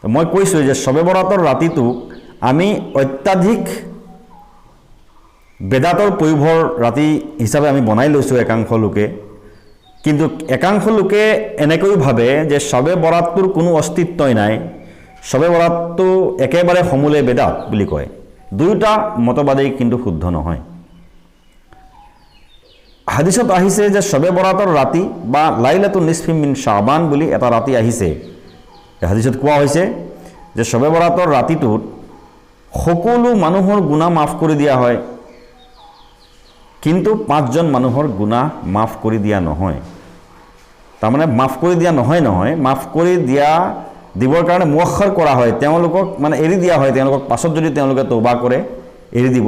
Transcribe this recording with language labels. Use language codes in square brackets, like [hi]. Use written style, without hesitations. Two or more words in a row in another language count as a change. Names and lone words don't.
[as] মই কৈছোঁ যে শবে বৰাতৰ ৰাতিটোক আমি অত্যাধিক বেদাতৰ প্ৰয়োভৰ ৰাতি হিচাপে আমি বনাই লৈছোঁ একাংশ লোকে, কিন্তু একাংশ লোকে এনেকৈ ভাবে যে শবে বৰাতটোৰ কোনো অস্তিত্বই নাই, শবে বৰাতটো একেবাৰে সমূলে বেদাত বুলি কয়। দুয়োটা মতবাদেই কিন্তু শুদ্ধ নহয়। হাদিছত আহিছে যে শবে বৰাতৰ ৰাতি বা [ar] ليلة النصف من شعبان [as] বুলি এটা ৰাতি আহিছে। হাদিছত কোৱা হৈছে যে শবে বৰাতৰ ৰাতিটোত সকলো মানুহৰ গুনাহ মাফ কৰি দিয়া হয়, কিন্তু 5জন মানুহৰ গুনাহ মাফ কৰি দিয়া নহয়। তাৰমানে মাফ কৰি দিয়া নহয়, মাফ কৰি দিবৰ কাৰণে মুআখাৰ কৰা হয়, তেওঁলোকক মানে এৰি দিয়া হয়, তেওঁলোকক পাছত যদি তেওঁলোকে তওবা কৰে এৰি দিব।